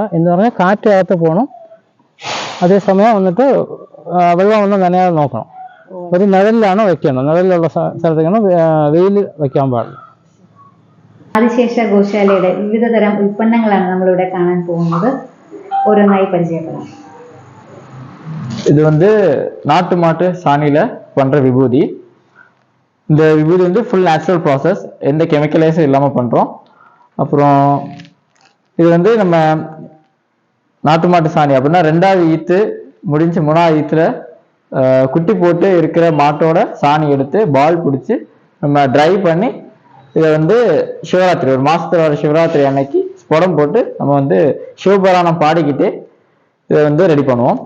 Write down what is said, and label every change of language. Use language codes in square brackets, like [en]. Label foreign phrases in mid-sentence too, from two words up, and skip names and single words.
[ml] എന്ന് പറഞ്ഞാൽ കാറ്റകത്ത് പോകണം, അതേസമയം വന്നിട്ട് വെള്ളം ഒന്നും നനയാതെ നോക്കണം. ഒരു നിഴലിലാണ് വെക്കണം, നിഴലിലുള്ള സ്ഥലത്തേക്കാണ് വെയിൽ വെക്കാൻ പാടില്ല. ആദിശേഷ ഗോശാലയുടെ വിവിധ തരം ഉൽപ്പന്നങ്ങളാണ് നമ്മളിവിടെ കാണാൻ പോകുന്നത്. ഓരോന്നായി പരിചയപ്പെടാം. [ta] இது வந்து நாட்டு மாட்டு சாணியில பண்ற விபூதி. இந்த விபூதி வந்து [en] full natural process, [ta] எந்த கெமிக்கலைஸும் இல்லாமல் பண்ணுறோம். அப்புறம் இது வந்து நம்ம நாட்டு மாட்டு சாணி அப்படின்னா 2வது ஈத்து முடிஞ்சு 3வது ஈத்துல குட்டி போட்டு இருக்கிற மாட்டோட சாணி எடுத்து பால் பிடிச்சி நம்ம ட்ரை பண்ணி இதை வந்து சிவராத்திரி, ஒரு மாசத்துல வர சிவராத்திரி அன்னைக்கு ஸ்புடம் போட்டு நம்ம வந்து சிவபுராணம் பாடிக்கிட்டு இதை வந்து ரெடி பண்ணுவோம்.